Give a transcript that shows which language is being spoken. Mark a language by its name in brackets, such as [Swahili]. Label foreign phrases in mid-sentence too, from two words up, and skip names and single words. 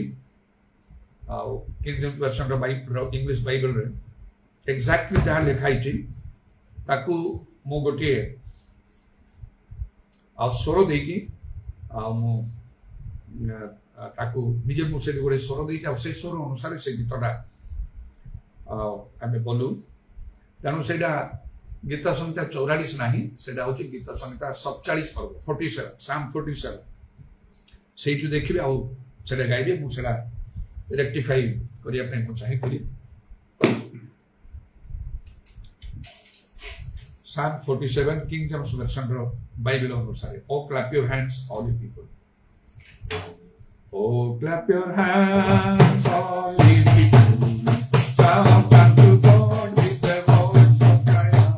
[Odia] ଆଉ କିଙ୍ଗ ଜେମ୍ସ ଭର୍ସନର ଇଂଲିଶ ବାଇବେଲରେ ଏକ୍ଜାକ୍ଟଲି ଯାହା ଲେଖା ହେଇଛି ତାକୁ ମୁଁ ଗୋଟିଏ ଆଉ ସ୍ୱର ଦେଇକି ଆଉ ମୁଁ ତାକୁ ନିଜେ ମୁଁ ସେଠି ଗୋଟେ ସ୍ୱର ଦେଇଛି ଆଉ ସେ ସ୍ୱର ଅନୁସାରେ ସେ ଗୀତଟା ଆମେ ବୋଲୁ। ତେଣୁ ସେଇଟା ଗୀତ ସଂହିତା 44 ନାହିଁ, ସେଇଟା ହଉଛି ଗୀତ ସଂହିତା 47 ପର୍ବ 47 ସାମ୍ 47। ସେଇଠୁ ଦେଖିବେ ଆଉ ସେଇଟା ଗାଇବେ। ମୁଁ ସେଇଟା ରେକ୍ଟିଫାଇ କରିବା ପାଇଁ ମୁଁ ଚାହିଁଥିଲି। Psalm 47 King James Version Bible ଅନୁସାରେ। [English] Oh clap your hands all you people. Oh clap your hands all you people. Shout unto God with the voice of triumph.